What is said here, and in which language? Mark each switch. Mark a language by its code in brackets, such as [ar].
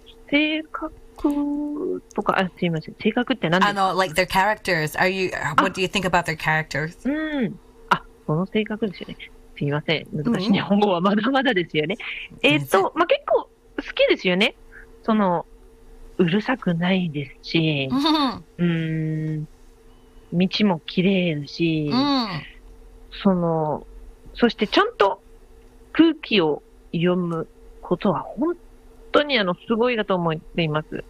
[ja] 性格とか、すいません、性格って何ですか？ [en] like their characters. What do you think about their characters? [ja] その性格ですよね。すいません、難しい日本語はまだまだですよね。まあ、結構好きですよね。そのうるさくないですし、道も綺麗ですし、そしてちゃんと空気を読むことは本当にすごいだと思っています。